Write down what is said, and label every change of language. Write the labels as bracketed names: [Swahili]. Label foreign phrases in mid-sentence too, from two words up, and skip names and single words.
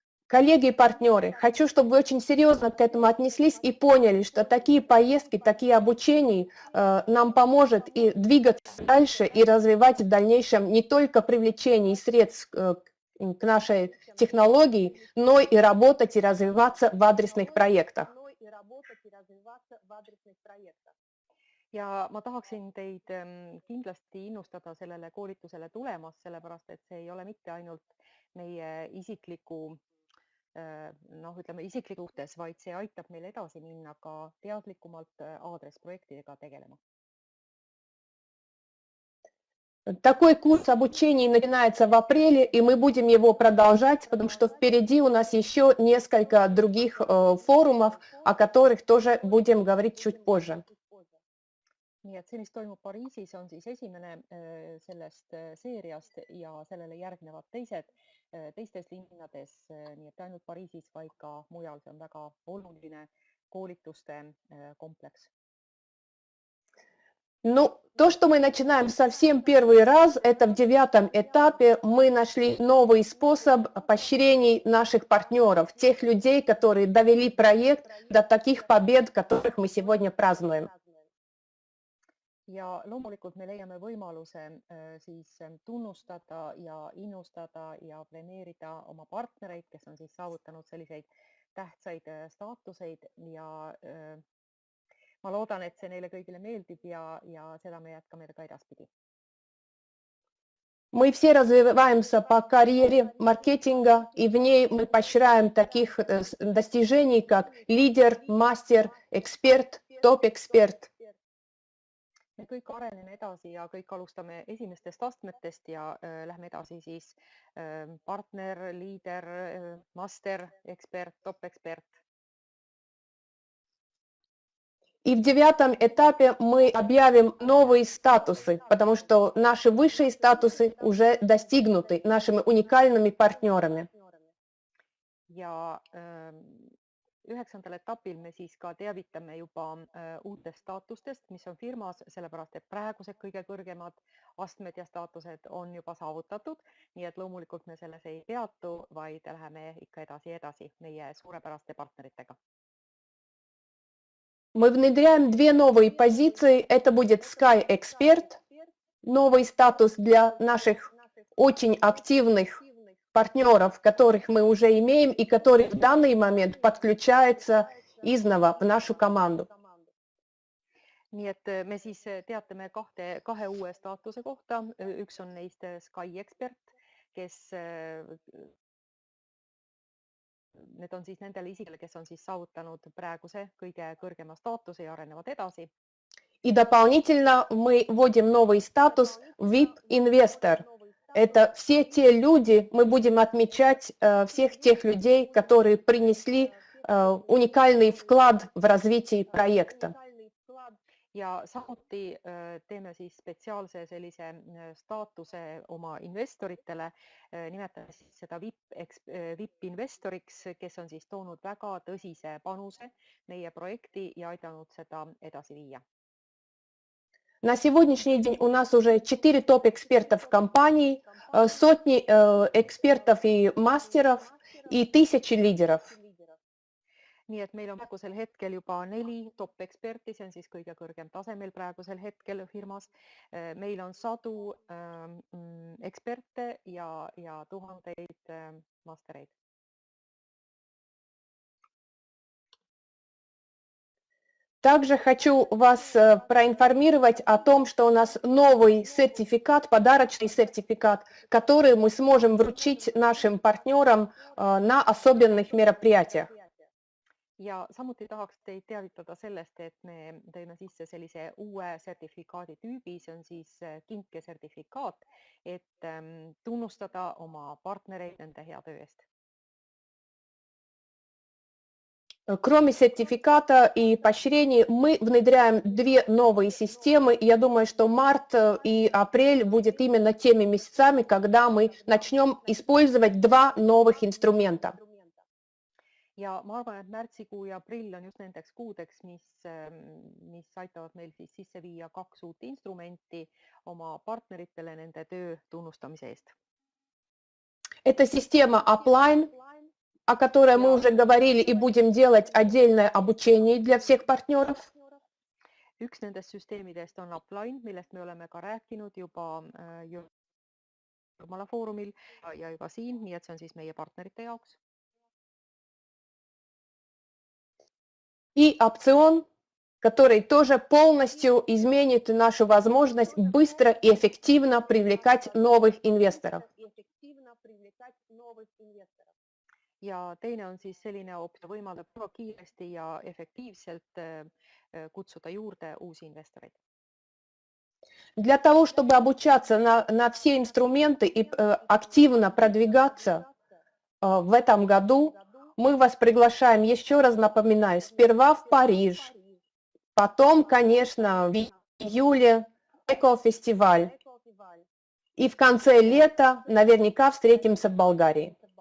[Russian] Коллеги и партнеры, хочу, чтобы вы очень серьезно к этому отнеслись и поняли, что такие поездки, такие обучения нам поможет и двигаться дальше, и развивать в дальнейшем не только привлечение средств к нашей технологии, но и работать и развиваться в адресных проектах. [Estonian] ja ma tahaksin teid kindlasti innustada sellele koolitusele tulemas, sellepärast et see ei ole mitte ainult meie isikliku ütleme isiklikutes, vaid see aitab meil edasi minna ka teadlikumalt aadressprojektidega tegelema. [Russian] Такой курс обучения начинается в апреле, и мы будем его продолжать, потому что впереди у нас еще несколько других форумов, о которых тоже будем говорить чуть позже. [Estonian] Nii et see, mis toimub Pariisis, on siis esimene sellest seeriast ja sellele järgnevad teistes linnades, nii et ainult Pariisis, vaid ka mujal. See on väga oluline koolituste kompleks. [Russian] Ну, то, что мы начинаем совсем первый раз, это в 9 этапе мы нашли новый способ поощрений наших партнеров, тех людей, которые довели проект до таких побед, которых мы сегодня празднуем. [Estonian] Ja loomulikult me leiame võimaluse siis tunnustada ja innustada ja premeerida oma partnereid, kes on siis saavutanud selliseid tähtsaid staatuseid ja ma loodan, et see neile kõigile meeldib ja seda me jätkame ka edaspidi. [Russian] Мы все развиваемся по карьере маркетинга, и в ней мы поощряем таких достижений, как лидер, мастер, эксперт, топ-эксперт. [Estonian] Me kõik areneme edasi ja kõik alustame esimestest astmetest ja lähme edasi siis partner, liider, master, ekspert, top-ekspert. [Russian] И в 9 этапе мы объявим новые статусы, потому что наши высшие статусы уже достигнуты нашими уникальными партнерами. [Estonian] Ja 9. etapil me siis ka teavitame juba uutest staatustest, mis on firmas, sellepärast et praegused kõige kõrgemad astmed ja staatused on juba saavutatud, nii et loomulikult me selles ei peatu, vaid läheme ikka edasi meie suurepäraste partneritega. [Russian] Мы внедряем 2 новые позиции. Это будет Sky Expert, новый статус для наших очень активных партнеров, которых мы уже имеем и которые в данный момент подключаются изнова в нашу команду. [Estonian] Nii et me siis teatame kahe uue staatuse kohta. Üks on neist Sky Expert, kes need on siis nendele isikele, kes on siis saavutanud praeguse kõige kõrgema staatuse ja arenevad edasi. [Russian] И дополнительно мы вводим новый статус VIP-инвестор. Это все те люди, мы будем отмечать всех тех людей, которые принесли уникальный вклад в развитие проекта. [Estonian] Ja samuti teeme siis spetsiaalse sellise staatuse oma investoritele, nimetame siis seda VIP-investoriks, kes on siis toonud väga tõsise panuse meie projekti ja aidanud seda edasi viia. [Russian] На сегодняшний день у нас уже 4 топ-экспертов в компании, сотни экспертов и мастеров и тысячи лидеров. [Estonian] Nii et meil on praegusel hetkel juba 4 top-eksperti, see on siis kõige kõrgem tase meil praegusel hetkel firmas. Meil on 100 eksperte ja tuhandeid mastereid. [Russian] Также хочу вас проинформировать о том, что у нас новый сертификат, подарочный сертификат, который мы сможем вручить нашим партнерам на особенных мероприятиях. [Estonian] Ja samuti tahaks teid teavitada sellest, et me tõime sisse sellise uue sertifikaadi tüübi, see on siis kinkesertifikaat, et tunnustada oma partnereid nende hea töö eest. [Russian] Кроме сертификата и поощрений, мы внедряем 2 новые системы. Я думаю, что март и апрель будет именно теми месяцами, когда мы начнем использовать 2 новых инструмента. [Estonian] Ja ma arvan, et märtsikuu ja aprill on just nendeks kuudeks, mis aitavad meil siis sisse viia 2 uut instrumenti oma partneritele nende töö tunnustamise eest. [Russian] Это система о которой мы уже говорили, и будем делать отдельное обучение для всех партнеров. [Estonian] üks nendest süsteemidest on Upline, millest me oleme ka rääkinud juba Jurmala foorumil ja juba siin, nii et see on siis meie partnerite jaoks. [Russian] И опцион, который тоже полностью изменит нашу возможность быстро и эффективно привлекать новых инвесторов. [Estonian] Ja teine on siis selline optsioon, võimaldab väga kiiresti ja efektiivselt kutsuda juurde uusi investoreid. [Russian] Для того, чтобы обучаться на все инструменты и активно продвигаться в этом году, мы вас приглашаем, еще раз напоминаю, сперва в Париж, потом, конечно, в июле экофестиваль, и в конце лета наверняка встретимся в Болгарии.